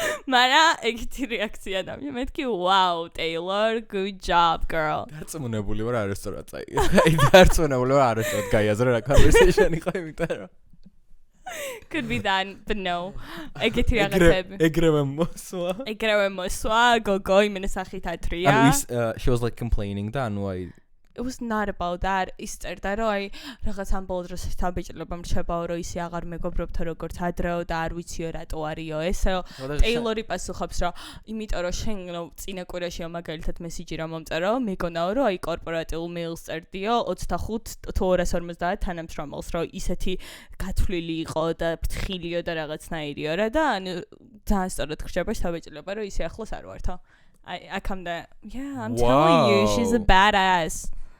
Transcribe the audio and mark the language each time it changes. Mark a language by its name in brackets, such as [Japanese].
[Georgian] მარა ეგეთი რეაქცია დამი მეთქი [English] wow Taylor good job girl [Georgian] დარწმუნებული ვარ არ ესწორა წაი აი დარწმუნებული ვარ არ ესწორა გაიაზრე რა conversation იყო იმიტომ რომ [English] could be that but no [Georgian] ეგეთი რაღაცები ეგრევე მოსვა გოგო იმენა სახით ათრია [English] she was like complaining [Georgian] და ანუ აი [English] it was not about that [Georgian] ის წერდა რომ აი რაღაც ამ ბოლო დროს თავბეჭდილობამ რჩებაო რომ ისე აღარ მეგობრობთო როგორც ადრეო და არ ვიციო რატო არისო ესო Taylor-ი პასუხობს რომ იმიტომ რომ შენ წინა კვირაშია მაგალითად მესიჯი რა მომწერო მეგონაო რომ აი კორპორატიულ მეილს წერდიო 25 თუ 250 თანამშრომელს რომ ისეთი გათვლილი იყო და ფრთხილიო და რაღაცნაირიო რა და ანუ ძალიან სწორად რჩება თავბეჭდილობა რომ ისე ახლოს არ ვართო [English] I come there yeah I'm telling you she's a badass